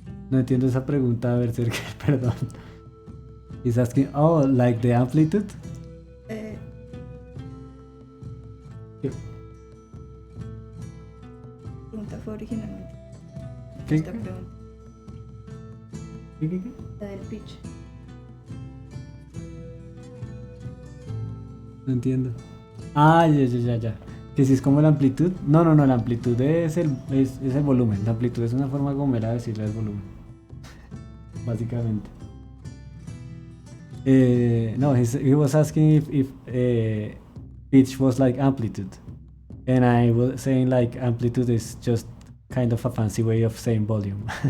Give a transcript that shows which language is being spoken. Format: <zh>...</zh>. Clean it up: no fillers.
<es>No entiendo esa pregunta, a ver, Sergio, perdón.</es> <en>He's asking, oh, like the amplitude?</en> <es>Pregunta fue originalmente. ¿Qué? Esta pregunta. ¿Qué? La del pitch. No entiendo. Ah, ya. Que si es como la amplitud. No, la amplitud es el volumen. La amplitud es una forma gomera de decirle al volumen. Básicamente.</es> <en>No, he was asking if pitch was like amplitude. And I was saying like amplitude is just kind of a fancy way of saying volume.</en>